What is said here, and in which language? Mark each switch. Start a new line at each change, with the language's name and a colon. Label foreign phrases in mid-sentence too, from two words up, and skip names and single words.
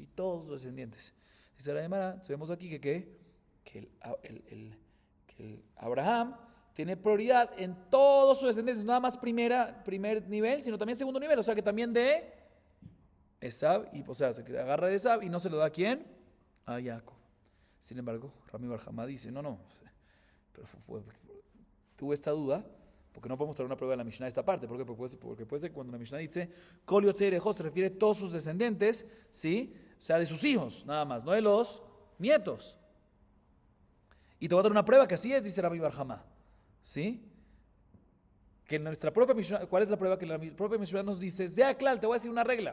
Spanish: Todos los descendientes. Dice la Gemara, sabemos aquí que el Abraham tiene prioridad en todos sus descendientes, no nada más primer nivel, sino también segundo nivel, o sea que también de Esav, y, o sea, se agarra de Esav y no se lo da ¿a quién? A Jacob. Sin embargo, Rami Bar Jamá dice, no, pero tuve esta duda, porque no podemos traer una prueba de la Mishnah de esta parte, porque puede ser cuando la Mishnah dice,
Hebrew: כל יוצאי ירכו,
Spanish: se refiere a todos sus descendientes, ¿sí? O sea, de sus hijos, nada más, no de los nietos. Y te voy a dar una prueba que así es, dice Rami Bar Jamá, ¿sí? Que en nuestra propia Mishnah, ¿cuál es la prueba? Que la propia Mishnah nos dice, sea claro, te voy a decir una regla.